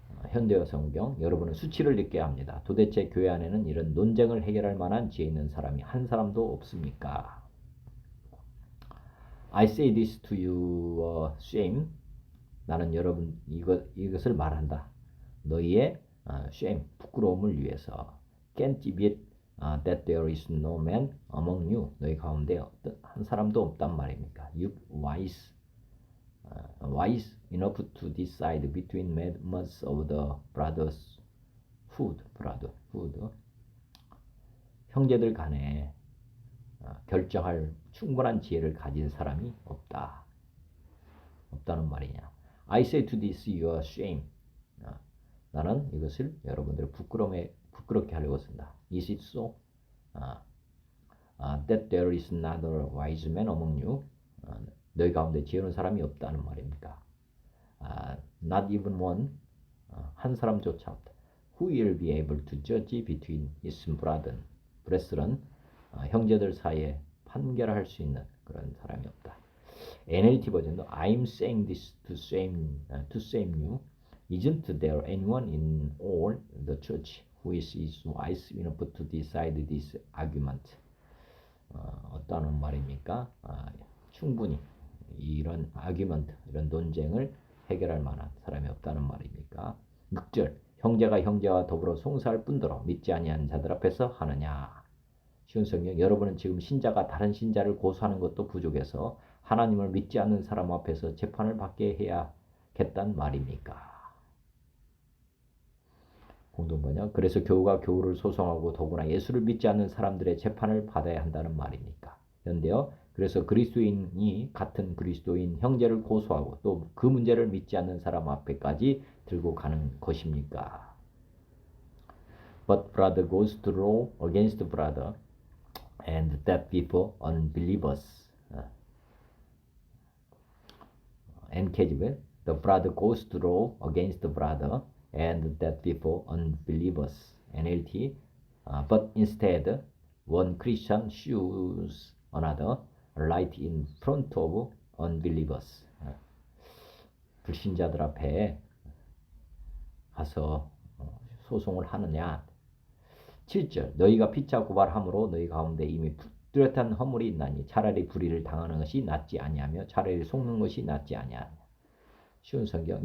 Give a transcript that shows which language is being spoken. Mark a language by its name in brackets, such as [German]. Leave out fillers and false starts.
[Korean] 현대어 성경, 여러분은 수치를 느껴야 합니다. 도대체 교회 안에는 이런 논쟁을 해결할 만한 지혜 있는 사람이 한 사람도 없습니까? [English] I say this to your shame. [Korean] 나는 여러분 이것을 말한다. 너희의 shame, 부끄러움을 위해서. [English] Can't it that there is no man among you? [Korean] 너희 가운데 한 사람도 없단 말입니까? [English] You wise enough to decide between members of the brotherhood. [Korean] 형제들 간에 결정할 충분한 지혜를 가진 사람이 없다는 말이냐? [English] I say to this your shame. [Korean] 나는 이것을 여러분들을 부끄럽게 하려고 쓴다. [English] Is it so? That there is not a wise man among you? [Korean] 너희 가운데 지혜로운 사람이 없다는 말입니까? [English] Not even one. [Korean] 한 사람조차 없다. [English] Who will be able to judge between his brethren? [Korean] 형제들 사이에 판결할 수 있는 그런 사람이 없다. [English] NLT 버전도 I'm saying this to shame you. Isn't there anyone in all the church who is wise enough to decide this argument? [Korean] 어떠한 말입니까? 충분히 이런 argument, 이런 논쟁을 해결할 만한 사람이 없다는 말입니까? 6절 형제가 형제와 더불어 송사할 뿐더러 믿지 아니하는 자들 앞에서 하느냐? 쉬운 성경, 여러분은 지금 신자가 다른 신자를 고소하는 것도 부족해서 하나님을 믿지 않는 사람 앞에서 재판을 받게 해야겠단 말입니까? 공동번역, 그래서 교우가 교우를 소송하고 더구나 예수를 믿지 않는 사람들의 재판을 받아야 한다는 말입니까? 현대어, 그래서 그리스도인이 같은 그리스도인 형제를 고소하고 또 그 문제를 믿지 않는 사람 앞에까지 들고 가는 것입니까? [English] But brother goes to law against brother and that before unbelievers. NKJV, the brother goes to law against the brother and that before unbelievers. NLT, but instead one Christian shows another right in front of unbelievers. [Korean] 불신자들 앞에 가서 소송을 하느냐. 7절, 너희가 피차 고발함으로 너희 가운데 이미 뚜렷한 허물이 있나니 차라리 불의를 당하는 것이 낫지 아니하며 차라리 속는 것이 낫지 아니하냐. 쉬운 성경.